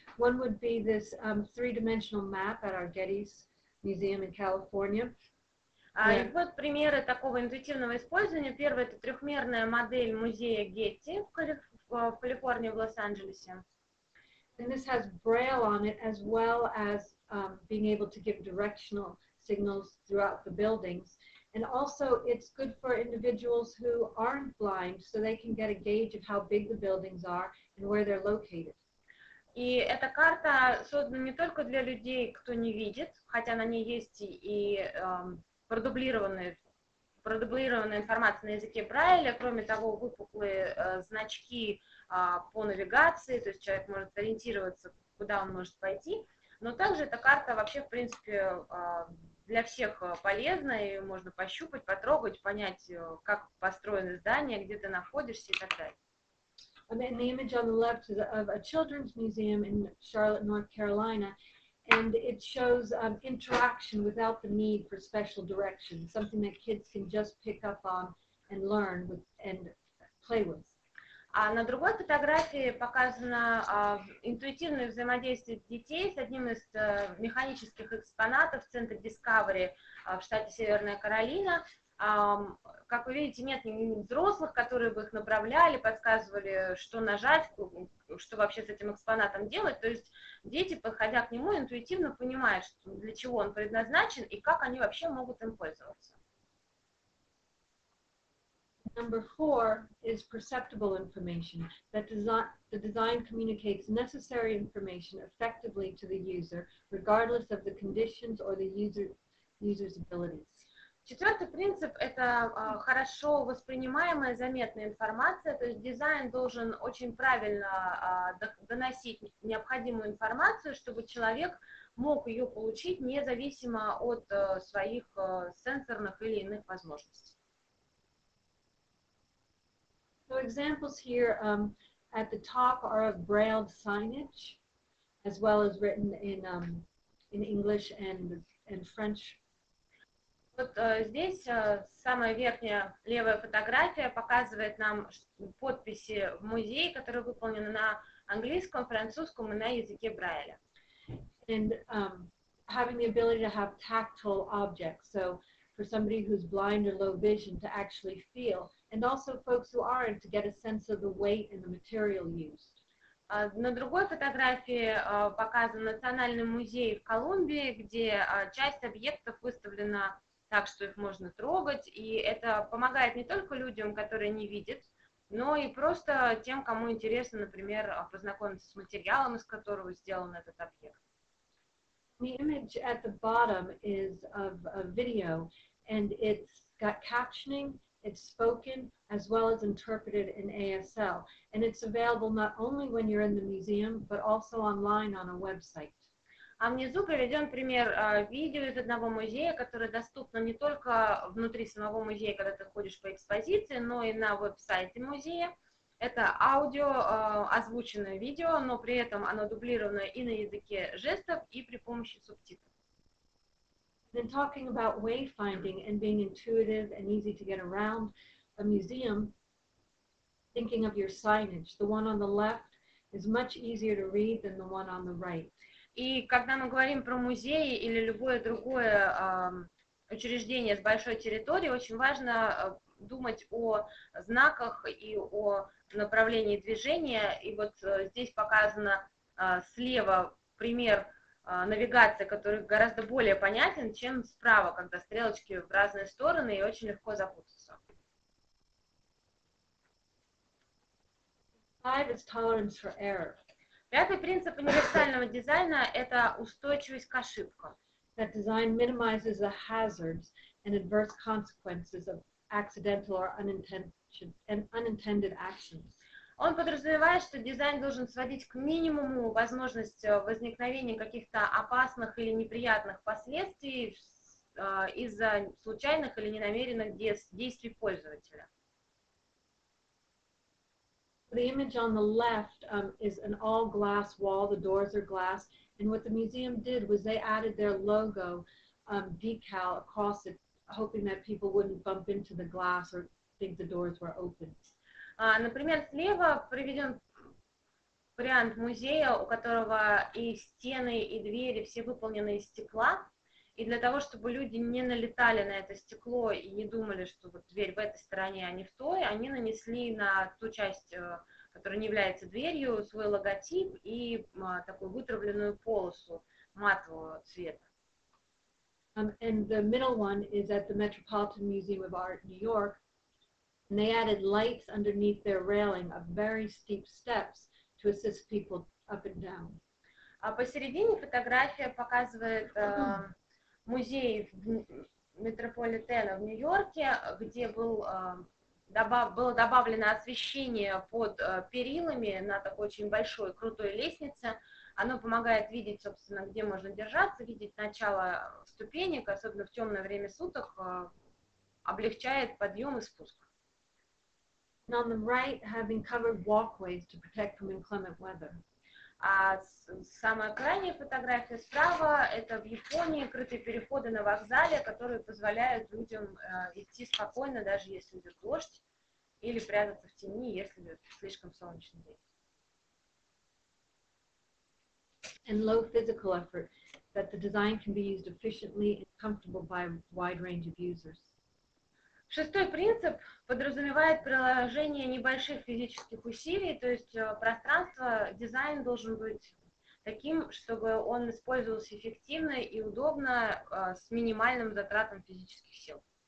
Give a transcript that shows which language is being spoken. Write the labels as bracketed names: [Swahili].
[English] One would be this 3-dimensional map at our Getty's Museum in California. [Russian] И вот примеры такого интуитивного использования. Первый – это трехмерная модель музея Гетти в Калифорнии, в Лос-Анджелесе. [English] And this has braille on it, as well as being able to give directional signals throughout the buildings. And also, it's good for individuals who aren't blind, so they can get a gauge of how big the buildings are and where they're located. [Russian] И эта карта создана не только для людей, кто не видит, хотя на ней есть и продублированная информация на языке Брайля, кроме того, выпуклые значки по навигации, то есть человек может ориентироваться, куда он может пойти, но также эта карта вообще, в принципе, для всех полезна, ее можно пощупать, потрогать, понять, как построены здания, где ты находишься и так далее. [English] And then the image on the left is of a children's museum in Charlotte, North Carolina, and it shows interaction without the need for special directions, something that kids can just pick up on and learn with and play with. [Russian] А на другой фотографии показано интуитивное взаимодействие детей с одним из механических экспонатов в центре Discovery в штате Северная Каролина. Как вы видите, нет ни взрослых, которые бы их направляли, подсказывали, что нажать, что вообще с этим экспонатом делать. То есть дети, подходя к нему, интуитивно понимают, для чего он предназначен и как они вообще могут им пользоваться. [English] Number 4 is perceptible information, that the design communicates necessary information effectively to the user, regardless of the conditions or the user's abilities. [Russian] Четвертый принцип – это хорошо воспринимаемая, заметная информация, то есть дизайн должен очень правильно доносить необходимую информацию, чтобы человек мог ее получить независимо от своих сенсорных или иных возможностей. [English] So examples here at the top are of braille signage, as well as written in English and French. [Russian] Вот здесь самая верхняя левая фотография показывает нам подписи в музее, которые выполнены на английском, французском и на языке Брайля. [English] And having the ability to have tactile objects, so for somebody who's blind or low vision to actually feel, and also folks who aren't to get a sense of the weight and the material used. [Russian] На другой фотографии показан Национальный музей в Колумбии, где часть объектов выставлена так, что их можно трогать, и это помогает не только людям, которые не видят, но и просто тем, кому интересно, например, познакомиться с материалом, из которого сделан этот объект. [English] The image at the bottom is of a video, and it's got captioning, it's spoken, as well as interpreted in ASL, and it's available not only when you're in the museum, but also online on a website. [Russian] А внизу приведен пример видео из одного музея, которое доступно не только внутри самого музея, когда ты ходишь по экспозиции, но и на веб-сайте музея. Это аудио, озвученное видео, но при этом оно дублировано и на языке жестов, и при помощи субтитров. [English] Then talking about wayfinding and being intuitive and easy to get around a museum, thinking of your signage, the one on the left is much easier to read than the one on the right. [Russian] И когда мы говорим про музеи или любое другое учреждение с большой территорией, очень важно думать о знаках и о направлении движения. И вот здесь показано слева пример навигации, который гораздо более понятен, чем справа, когда стрелочки в разные стороны и очень легко запутаться. [English] 5 is tolerance for error. [Russian] Пятый принцип универсального дизайна – это устойчивость к ошибкам. [English] That design minimizes the hazards and adverse consequences of accidental or unintended actions. [Russian] Он подразумевает, что дизайн должен сводить к минимуму возможность возникновения каких-то опасных или неприятных последствий из-за случайных или ненамеренных действий пользователя. [English] The image on the left is an all-glass wall. The doors are glass. And what the museum did was they added their logo decal across it, hoping that people wouldn't bump into the glass or think the doors were open. [Russian] Например, слева приведен вариант музея, у которого и стены, и двери все выполнены из стекла. И для того, чтобы люди не налетали на это стекло и не думали, что вот дверь в этой стороне, а не в той, они нанесли на ту часть, которая не является дверью, свой логотип и такую вытравленную полосу матового цвета. [English] And the middle one is at the Metropolitan Museum of Art, New York. And they added lights underneath their railing of very steep steps to assist people up and down. [Russian] А посередине фотография показывает музей Метрополитена в Нью-Йорке, где было добавлено освещение под перилами на такой очень большой крутой лестнице. Оно помогает видеть, собственно, где можно держаться, видеть начало ступенек, особенно в темное время суток, облегчает подъем и спуск. [English] And on the right, having covered walkways to protect from inclement weather. [Russian] А самая крайняя фотография справа – это в Японии крытые переходы на вокзале, которые позволяют людям идти спокойно, даже если идет дождь, или прятаться в тени, если слишком солнечный день. [English] And low physical effort, that the design can be used efficiently and comfortable by a wide range of users. [Russian] Шестой принцип подразумевает приложение небольших физических усилий, то есть пространство, дизайн должен быть таким, чтобы он использовался эффективно и удобно с минимальным затратом физических сил.